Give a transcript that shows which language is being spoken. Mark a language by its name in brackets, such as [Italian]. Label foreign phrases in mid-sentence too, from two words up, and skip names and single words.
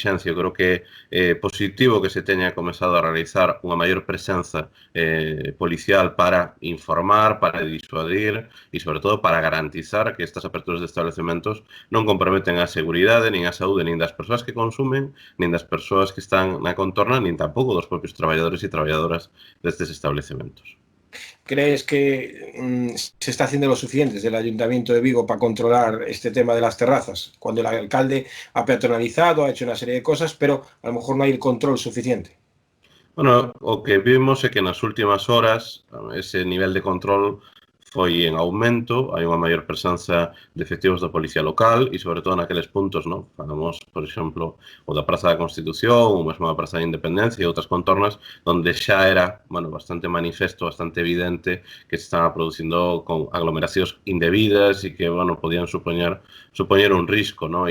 [Galician] Eu creo que é positivo que se teña comezado a realizar unha maior presenza policial para informar, para disuadir e, sobre todo, para garantizar que estas aperturas de establecementos non comprometen a seguridade, nin a saúde, nin das persoas que consumen, nin das persoas que están na contorna, nin tampouco dos propios traballadores e traballadoras destes establecementos. [Spanish] ¿Crees que se está haciendo lo suficiente desde el Ayuntamiento de Vigo para controlar este tema de las terrazas? Cuando el alcalde ha peatonalizado, ha hecho una serie de cosas, pero a lo mejor no hay el control suficiente. [Galician] Bueno, o que vimos é que nas últimas horas ese nivel de control foi en aumento, hai unha maior presenza de efectivos da Policía Local e, sobre todo, naqueles puntos, no? Falamos, por exemplo, o da Praza da Constitución, ou mesmo da Praza da Independencia e outras contornas, onde xa era, bueno, bastante manifesto, bastante evidente que se estaban producindo con aglomeracións indebidas e que, bueno, podían supoñer un risco, no?